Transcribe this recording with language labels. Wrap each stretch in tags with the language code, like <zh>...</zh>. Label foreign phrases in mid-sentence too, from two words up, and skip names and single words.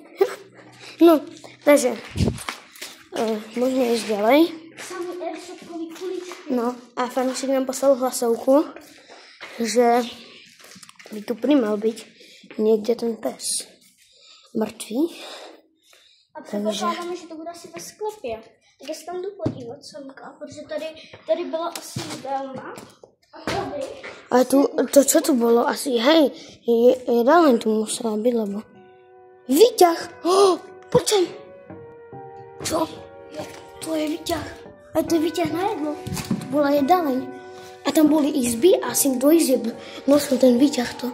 <sk>No, takže môžeme ísť ďalej. No, a fanúšik nám poslal hlasovku, že by tu primal byť niekde ten pes mŕtvý.</sk> <cs>A předpokládáme, že to bude asi ve sklepě. Tak se tam jdu podívat, Samka, protože tady byla asi jídelna. A tady...</cs> <sk>A to čo tu bolo? Asi, hej, jedálne tu musela byť, lebo... Výťah! Poď sem! Čo? To je výťah. A to je výťah na jedlo. To bola jedáleň. A tam boli izby a asi do izieb nosil ten výťah to.</sk>